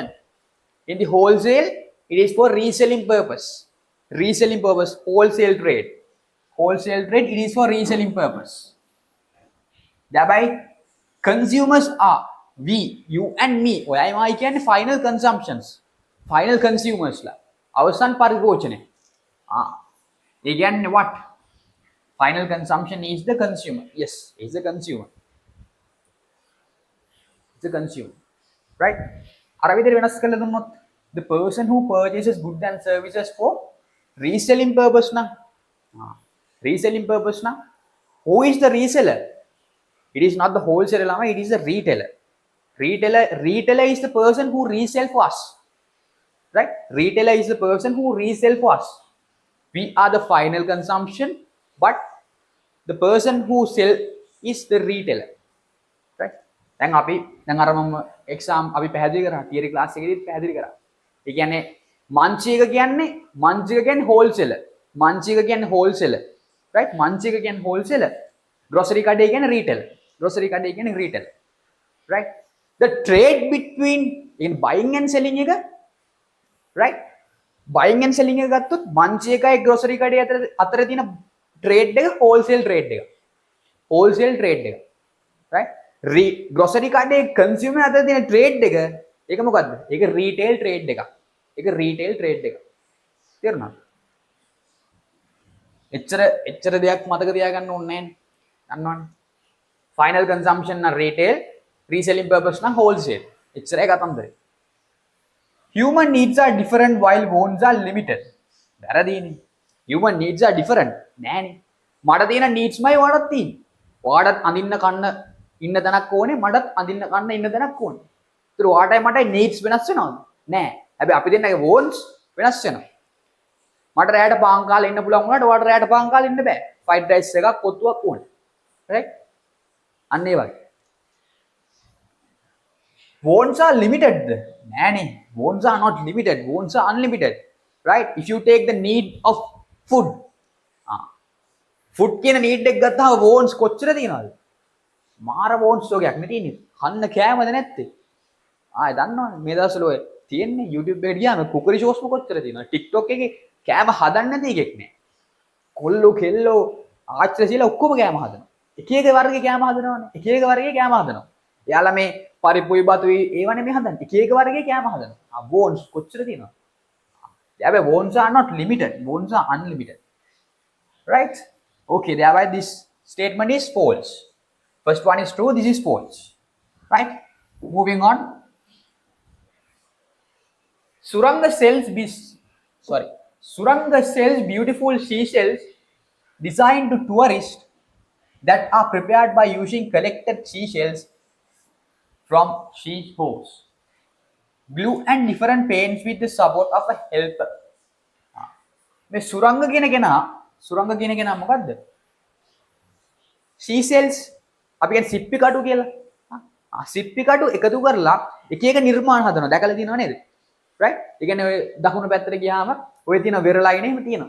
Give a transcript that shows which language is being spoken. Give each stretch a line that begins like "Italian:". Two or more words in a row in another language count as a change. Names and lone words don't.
English: In the wholesale, it is for reselling purpose. Reselling purpose, wholesale trade. Wholesale trade, it is for reselling purpose. Thereby, consumers are we, you and me. I can final consumptions. Final consumers la.
Sinhala: අවසන් පරිභෝජනය.
English: Again, what? Final consumption is the consumer. Yes, is the consumer. It's a consumer. Right?
Sinhala: අර විදිහට වෙනස් කරලා දුන්නොත්
English: the person who purchases goods and services for reselling purpose na. Reselling purpose na. Who is the reseller? It is not the wholesaler, it is the retailer. Retailer is the person who resell for us. Right? Retailer is the person who resell for us. We are the final consumption, but the person who sell is the retailer. Right?
Sinhala: දැන් අර මම එක්සාම් අපි පැහැදිලි කරා
English: theory class
Sinhala: එකේදීත් පැහැදිලි කරා. ඒ කියන්නේ මංචික කියන්නේ wholesaler. මංචික කියන්නේ wholesaler. Right? මංචික කියන්නේ wholesaler. grocery කඩේ කියන්නේ retailer. grocery කඩේ කියන්නේ retailer. Right?
English: The trade between in buying and selling එක, right? Buying and selling
Sinhala: එක ගත්තොත් මංචි එකයි grocery කඩේ අතර තියෙන trade එක
English: wholesale trade
Sinhala: එක.
English: wholesale trade
Sinhala: එක. Right? grocery කඩේ consumer අතර තියෙන trade එක ඒක මොකද්ද? ඒක
English: retail trade
Sinhala: එකක්. ඒක
English: retail trade
Sinhala: එකක්. තේරුණාද? එච්චර දෙයක් මතක තියාගන්න ඕනේ නැහැ. දන්නවනේ.
English: Final consumption නම් retail, reselling purpose නම් wholesale.
Sinhala: එච්චරයි කතන්දරේ.
English: Human needs are different while wants are limited.
Sinhala: වැරදීනේ.
English: Human needs are different.
Sinhala: නෑනේ. මට තියෙන needs මයි ඔයාලට තියෙන්නේ. ඔයාලට අඳින්න කන්න ඉන්න තැනක් ඕනේ, මටත් අඳින්න කන්න ඉන්න තැනක් ඕනේ. ඒතර ඔයාටයි මටයි needs වෙනස් වෙනවද? නෑ. හැබැයි අපි දෙන්නගේ wants වෙනස් වෙනවා. මට රැයට පාන් කාලා ඉන්න පුළුවන් වුණාට ඔයාලට රැයට පාන් කාලා ඉන්න බෑ.
English: fried rice
Sinhala: එකක් කොත්තුවක් ඕනේ. right? අන්න ඒ වගේ.
English: Wants are limited. Nanny, wants are not limited. Wants are unlimited. Right? If you take the need of food.
Sinhala: Food කියන need එක ගත්තාම wants කොච්චර තියෙනවද? මාර wants ඔගයක් නේ තියෙන්නේ. කන්න කෑමද නැත්තේ? ආයෙ දන්නවනේ මේ දවස්වල ඔය තියෙන්නේ YouTube එකට ගියාම
English: cookery shows
Sinhala: කොච්චර තියෙනවද? TikTok එකේ කෑම හදන්න නැති එකෙක් නෑ. කොල්ලෝ කෙල්ලෝ ආච්චිලා ඔක්කොම කෑම හදනවා. එක එක වර්ගයේ කෑම හදනවනේ. එක එක වර්ගයේ කෑම හදනවා. එයාලා මේ පරිප්පුයි බතුයි ඒවනේ මේ හදන්නේ. එක එක වර්ගයේ කෑම හදනවා. wants කොච්චර තියෙනවද? හැබැයි
English: wants are not limited. Wants are unlimited. Right? Okay, thereby this statement is false. First one is true, this is false. Right? Moving on. Suranga sells beautiful seashells designed to tourists that are prepared by using collected seashells from seashores. Glue and different paints with the support of a helper.
Sinhala: මේ සුරංග කියන කෙනා මොකද්ද? seashells අපි කියන්නේ සිප්පි කටු කියලා. සිප්පි කටු එකතු කරලා එක එක නිර්මාණ හදනවා. දැකලා තියෙනව නේද? right? ඒ කියන්නේ ඔය දකුණු පැත්තට ගියාම ඔය තියෙන වෙරළයින් එහෙම තියෙනවා.